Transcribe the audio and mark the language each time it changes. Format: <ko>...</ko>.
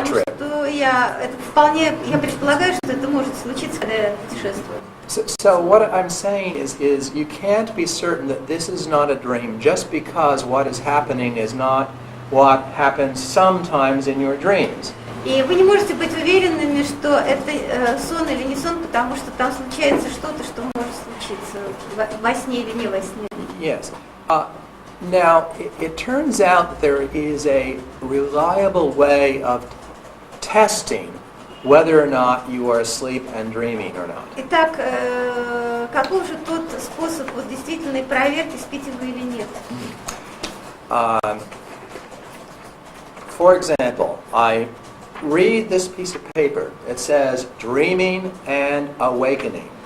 <ru>Потому</ru> <en>trip.</en> <ru>что я предполагаю, что это может случиться, когда я путешествую.</ru> <en>So what I'm saying is you can't be certain that this is not a dream just because what is happening is not what happens sometimes in your dreams.</en> <ru>И вы не можете быть уверенными, что это сон или не сон, потому что там случается что-то, что может случиться во сне или не во сне.</ru> <en>Yes. Now, it turns out that there is a reliable way of testing whether or not you are asleep and dreaming or not.</en> <ru>Итак, каков же тот способ вот действительной проверки, спите вы или нет?</ru> <en>For example, I read this piece of paper. It says dreaming and awakening.</en>